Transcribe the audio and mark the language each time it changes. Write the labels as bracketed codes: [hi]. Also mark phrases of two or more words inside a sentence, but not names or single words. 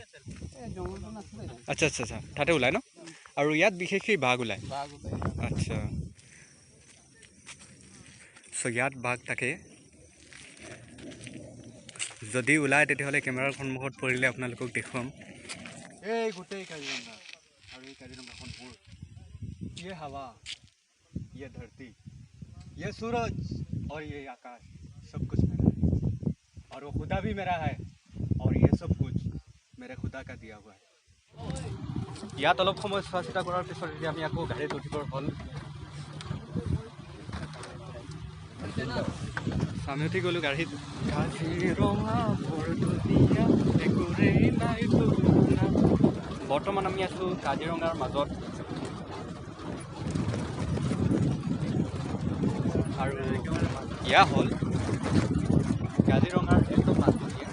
[as] আচ্ছা আচ্ছা আচ্ছা, তাতে ওলায় ন? আৰু ইয়াত বিশেষকৈ বাঘ ওলায়? আচ্ছা, চ' ইয়াত বাঘ থাকে। যদি ওলায় তেতিয়াহ'লে কেমেৰাৰ সন্মুখত পৰিলে আপোনালোকক দেখুৱাম। এই গোটেই কাজিৰঙা আৰু এই কাজিৰঙাখন মোৰ। [hi] ये हवा, ये धरती, ये सूरज और ये आकाश, सब कुछ मेरा है। और वो खुदा भी मेरा है, और ये सब कुछ मेरे खुदा का दिया हुआ है। [as] ইয়াত অলপ সময় চোৱা চিতা কৰাৰ পিছত এতিয়া আমি আকৌ গাড়ীত উঠিবৰ হ'ল। আমি উঠি গ'লোঁ গাড়ীত। বৰ্তমান আমি আছোঁ কাজিৰঙাৰ মাজত, আৰু এয়া হ'ল কাজিৰঙাৰ একদম মাজমজিয়া।